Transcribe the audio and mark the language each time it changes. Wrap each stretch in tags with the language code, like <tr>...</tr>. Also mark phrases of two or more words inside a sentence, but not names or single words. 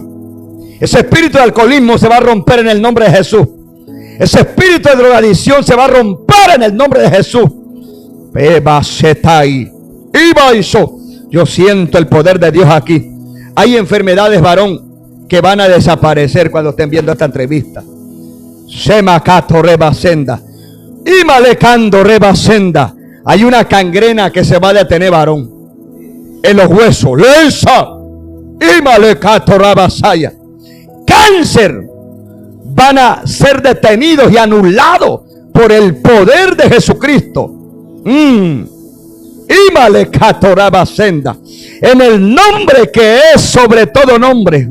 <es>Ese espíritu de alcoholismo se va a romper en el nombre de Jesús. Ese espíritu de drogadicción se va a romper en el nombre de Jesús. Yo siento el poder de Dios aquí. Hay enfermedades, varón, que van a desaparecer cuando estén viendo esta entrevista. Shemakato rebasenda, Imalekando rebasenda. Hay una cangrena que se va a detener, varón, en los huesos. Lesa, Cáncer van a ser detenidos y anulados por el poder de Jesucristo. En el nombre que es sobre todo nombre.</es>